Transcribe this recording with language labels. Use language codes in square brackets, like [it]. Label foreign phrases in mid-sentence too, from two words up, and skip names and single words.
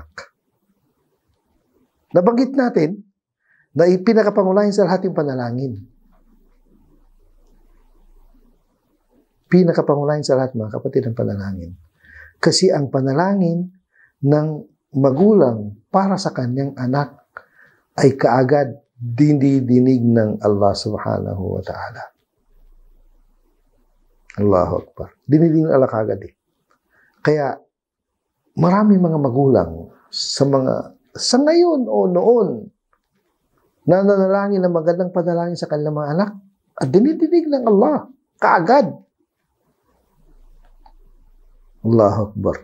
[tl] Nabanggit natin na pinakapangunahin sa lahat yung panalangin. Pinakapangunahin sa lahat, mga kapatid, ang panalangin. Kasi ang panalangin ng magulang para sa kanyang anak ay kaagad dinidinig ng Allah [ar] سبحانه وتعالى. الله أكبر. [tl] Dinidinig ng Allah kaagad eh. Kaya marami mga magulang sa ngayon o noon na nanalangin ng magandang panalangin sa kanilang mga anak at dinidinig ng Allah kaagad. [ar] الله أكبر.